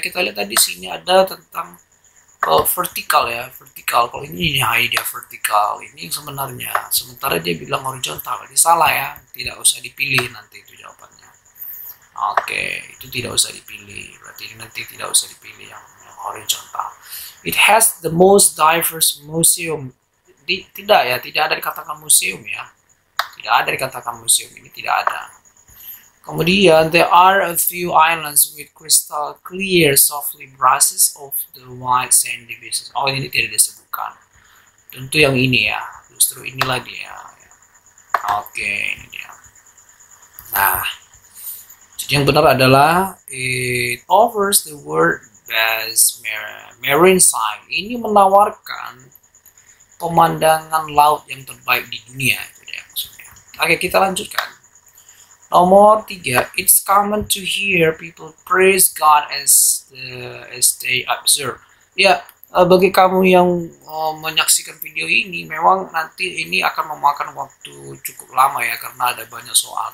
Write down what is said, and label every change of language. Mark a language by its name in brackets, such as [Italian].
[Indonesian] Kita lihat tadi sini ada tentang vertikal ya, vertikal. Kalau ini dia vertikal, ini sebenarnya. Sementara dia bilang horizontal, jadi salah ya. Tidak usah dipilih nanti itu jawabannya. Oke, itu tidak usah dipilih. Berarti nanti tidak usah dipilih yang horizontal. [English] It has the most diverse museum. [Indonesian] Tidak ya, tidak ada dikatakan museum ya. Tidak ada dikatakan museum, ini tidak ada. Kemudian, [English] there are a few islands with crystal clear, softly brushes of the white sandy beaches. [Indonesian] Oh, ini tidak disebutkan. Tentu yang ini ya, justru inilah dia. Oke, ini dia. Nah, jadi yang benar adalah [English] it offers the world best marine sight. [Indonesian] Ini menawarkan pemandangan laut yang terbaik di dunia. Itu dia maksudnya. Oke, kita lanjutkan. Nomor 3, [English] it's common to hear people praise God as they observe. [Indonesian] Ya, bagi kamu yang menyaksikan video ini, memang nanti ini akan memakan waktu cukup lama ya, karena ada banyak soal.